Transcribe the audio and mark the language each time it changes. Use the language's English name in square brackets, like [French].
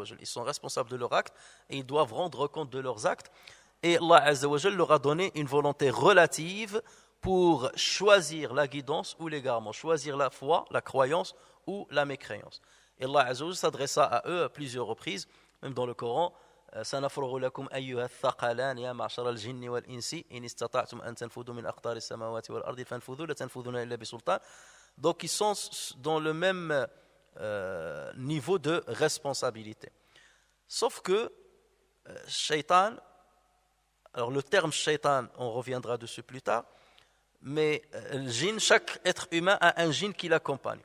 [French] Ils sont responsables de leurs actes et ils doivent rendre compte de leurs actes. Et Allah leur a donné une volonté relative pour choisir la guidance ou l'égarement, choisir la foi, la croyance ou la mécréance. Et Allah s'adressa à eux à plusieurs reprises, même dans le Coran. [Arabic] سنفرغ لكم أيها الثقلان يا معشر الجن والإنس إن استطعتم أن تنفذوا من أقطار السماوات والأرض فانفذوا لا تنفذون إلا بسلطان. [French] Donc ils sont dans le même niveau de responsabilité. Sauf que Shaitan, alors le terme Shaitan, on reviendra dessus plus tard, mais le djinn, chaque être humain a un djinn qui l'accompagne.